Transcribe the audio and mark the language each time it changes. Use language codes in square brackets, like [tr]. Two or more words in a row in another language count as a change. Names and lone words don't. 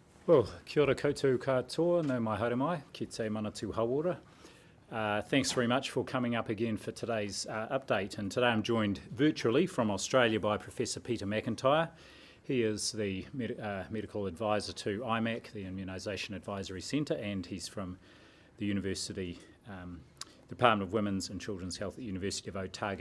[en] Well, [mi] kia ora koutou katoa, no mai haere mai, ki te manatu hauora. [en] Thanks very much for coming up again for today's update. And today I'm joined virtually from Australia by Professor Peter McIntyre. He is the medical advisor to IMAC, the Immunisation Advisory Centre, and he's from the University Department of Women's and Children's Health at the University of Otago.